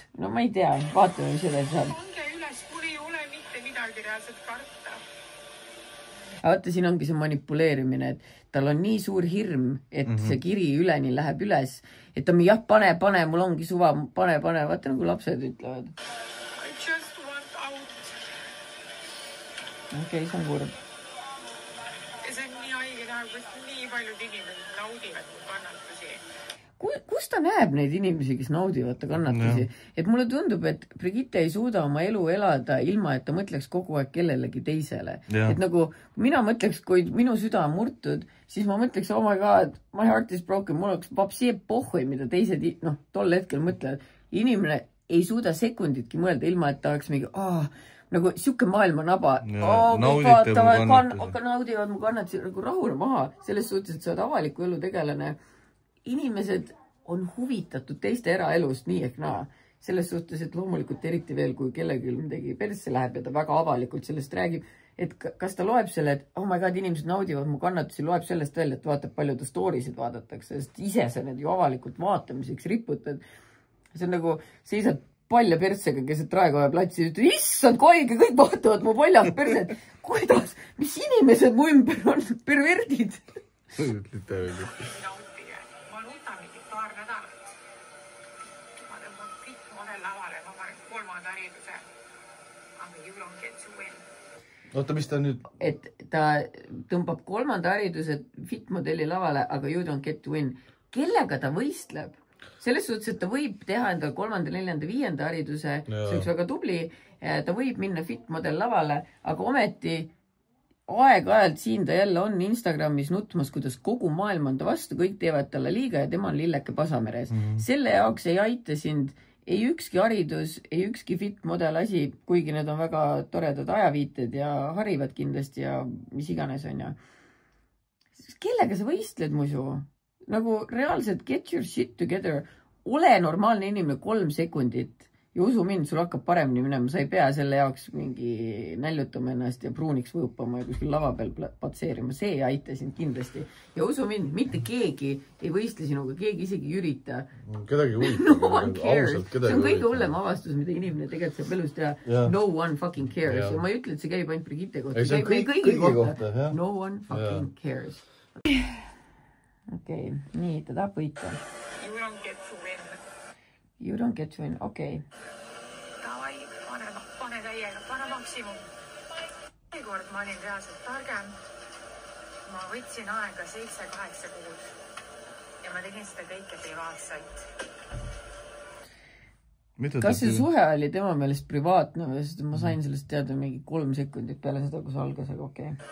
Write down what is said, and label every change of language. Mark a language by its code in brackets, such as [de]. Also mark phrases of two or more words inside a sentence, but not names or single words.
[et] No ma ei tea, vaatame seda seal. Onge üles, mul ei ole mitte midagi reaalselt karta. Vaata, siin ongi see manipuleerimine, et tal on nii suur hirm, et see kiri üleni läheb üles, et ta jah, pane, mul ongi suva, pane, vaata nagu lapsed ütlevad. [en] I just want out. [et] Okei, see on kurb. Ja see on nii haige näha, kus nii paljud inimesed naudivad mu kannatusi. Kus ta näeb neid inimesi, kes naudivad ta kannatusi? Et mulle tundub, et Brigitte ei suuda oma elu elada ilma, et ta mõtleks kogu aeg kellelegi teisele. Et nagu mina mõtleks, kui minu süda on murtud, siis ma mõtleks, [en] oh my god, my heart is broken, [et] mul oleks vapsi pohhui, mida teised tol hetkel mõtlevad. Inimene ei suuda sekunditki mõelda ilma, et ta oleks mingi, nagu siuke maailmanaba. Naudivad mu kannatusi, nagu rahule maha. Selles suhtes, et sa oled avaliku elu tegelane. Inimesed on huvitatud teiste eraelust nii ehk naa. Selles suhtes, et loomulikult eriti veel, kui kellelgi midagi persse läheb ja ta väga avalikult sellest räägib, et kas ta loeb selle, et [en] oh my god, [et] inimesed naudivad mu kannatusi, loeb sellest välja, et vaatab palju ta storysid vaadatakse, sest ise sa need ju avalikult vaatamiseks riputad. See on nagu, seisad palja persega, kes Raekoja platsi ja ütleb, issand, koige, kõik vaatavad mu paljast perset. Kuidas? Mis inimesed mu ümber on? Perverdid? Oota, mis ta nüüd? Et ta tõmbab 3. hariduse fit-modelli lavale, aga [en] you don't get to win. [et] Kellega ta võistleb? Selles suhtes, et ta võib teha endal 3., 4., 5. hariduse, see üks väga tubli, ta võib minna fit-modell lavale, aga ometi aeg-ajalt siin ta jälle on Instagramis nutmas, kuidas kogu maailm on ta vastu, kõik teevad talle liiga ja tema on lilleke pasameres. Selle jaoks ei aita sind ei ükski haridus, ei ükski fit-model asi, kuigi need on väga toredad ajaviited ja harivad kindlasti ja mis iganes on ja. Kellega sa võistled muidu? Nagu reaalselt [en] get your shit together. [et] Ole normaalne inimene 3 sekundit ja usu mind, sul hakkab paremini minema. Sa ei pea selle jaoks mingi näljutama ennast ja pruuniks võõpama ja kuskil lava peal patseerima. See ei aita sind kindlasti. Ja usu mind, mitte keegi ei võistle sinuga, keegi isegi ei ürita. Kedagi [en] no one cares. [et] See on kõige hullem avastus, mida inimene tegelikult saab elus teha. [en] No one fucking cares. [et] Ja ma ei ütle, et see käib ainult Brigitte kohta. See käib kõigi kohta. [en] No one fucking cares. [et] Okei, nii, ta tahab võita. [en] You don't get to win. You don't get to win, [et] okei. Davai, pane täiega, pane maksimum. Kord ma olin reaalselt targem. Ma võtsin aega 7-8 kuud. Ja ma tegin seda kõike privaatselt. Kas see suhe oli tema meelest privaatne või sest ma sain sellest teada mingi 3 sekundit peale seda, kus algas, aga okei.